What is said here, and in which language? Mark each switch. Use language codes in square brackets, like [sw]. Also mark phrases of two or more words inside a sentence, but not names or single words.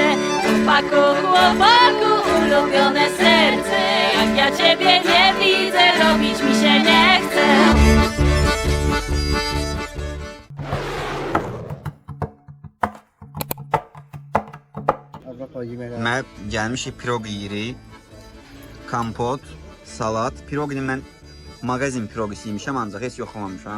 [pl] Chłopaku, ulubione serce, jak ja ciebie nie widzę, robić mi się nie chce. [az] Mən gəlmişik piroq yeyirik. Kompot, salat. Piroqini mən mağazin piroqisi yemişəm, ancaq heç yoxlamamışam.